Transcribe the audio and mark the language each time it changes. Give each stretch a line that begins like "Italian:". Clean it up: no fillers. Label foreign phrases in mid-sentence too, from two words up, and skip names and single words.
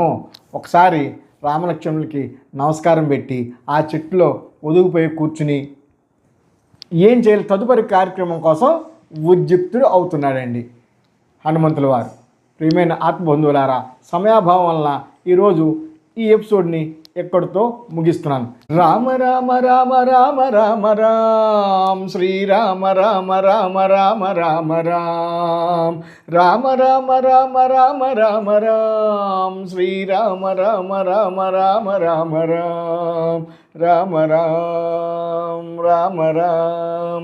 Telugu: ఒకసారి రామలక్ష్మణులకి నమస్కారం పెట్టి ఆ చెట్టులో ఒదుగుపోయి కూర్చుని ఏం చేయాలి తదుపరి కార్యక్రమం కోసం ఉద్యుక్తుడు అవుతున్నాడండి హనుమంతుల వారు. ప్రియమైన ఆత్మబంధువులారా, సమయాభావం వలన ఈరోజు ఈ ఎపిసోడ్ని ఎక్కడితో ముగిస్తున్నాను. రామ రామ రామ రామ రామ రామ శ్రీరామ రామ రామ రామ రామ రామ రామ రామ రామ రామ రామ రామ శ్రీరామ రామ రామ రామ రామ రామ రామ రామ రామ రామ.